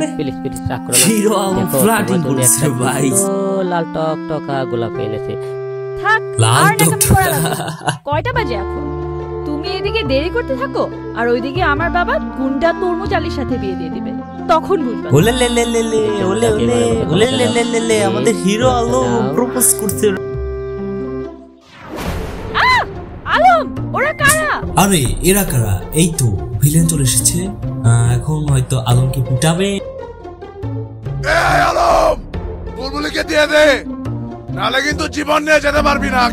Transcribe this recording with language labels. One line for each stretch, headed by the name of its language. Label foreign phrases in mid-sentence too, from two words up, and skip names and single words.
Bangla: প্লিজ রাগ করো না। হিরো আলম ফ্লার্টিং করছে ভাই। লাল টক টকা গোলাপ এনেছে। থাক, লাল টক টকা। কয়টা বাজে এখন? তুমি এদিকে দেরি করতে থাকো আর ওইদিকে আমার বাবা গুন্ডা তরমুজ আলীর সাথে বিয়ে দিয়ে দিবে, তখন বুঝবে। ওলে লে লে লে লে ওলে ওলে ওলে লে লে লে লে আমাদের হিরো আলম প্রপোজ করছে। আলম, ওরা কারা? আরে এরা কারা? এই তো ভিলেন চলে এসেছে। এখন হয়তো আলমকে পিটাবে। এই আলম, বুলবুলিকে দিয়ে দে, নালে কিন্তু জীবন নিয়ে যেতে পারবি না।